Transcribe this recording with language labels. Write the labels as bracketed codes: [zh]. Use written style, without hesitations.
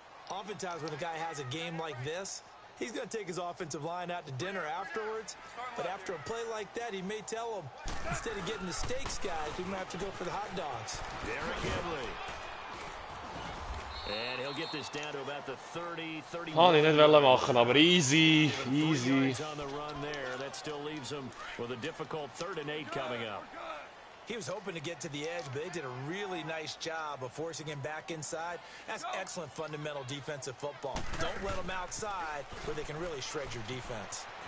[en] Oftentimes when a guy has a game like this, he's going to take his offensive line out to dinner afterwards. But after a play like that, he may tell them, instead of getting the steaks, guys, we might have to go for the hot dogs. Derrick Henry. And he'll get this down to about the 30, 30. [de] Kann ich nicht machen, aber [en] easy, easy. On the run there, that still leaves him with a difficult 3rd and 8 coming up. He was hoping to get to the edge, but they did a really nice job of forcing him back inside. That's excellent fundamental defensive football. Don't let them outside where they can really shred your defense.